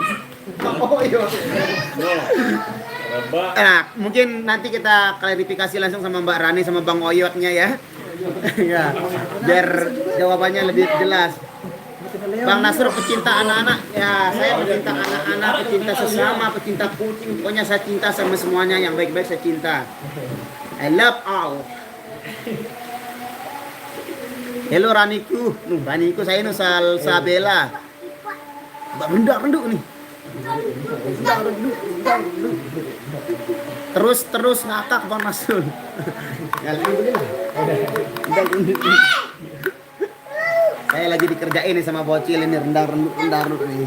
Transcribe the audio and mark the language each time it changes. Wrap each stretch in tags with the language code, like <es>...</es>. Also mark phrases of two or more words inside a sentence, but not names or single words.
<id>Nah, mungkin nanti kita klarifikasi langsung sama Mbak Rani sama Bang Oyotnya ya. Ya, biar jawabannya lebih jelas. Bang Nasrul pecinta anak-anak. Ya, saya pecinta anak-anak, pecinta sesama, pecinta kucing. Pokoknya saya cinta sama semuanya, yang baik-baik saya cinta.</id> <en>I love all.</en> <id>Hello Raniku. Raniku saya nusal Sabela. Mbak rendah nih. Terus ngakak Bang Nasrul. Alhamdulillah. Saya lagi dikerjain nih sama bocil ini rendang nih.</id>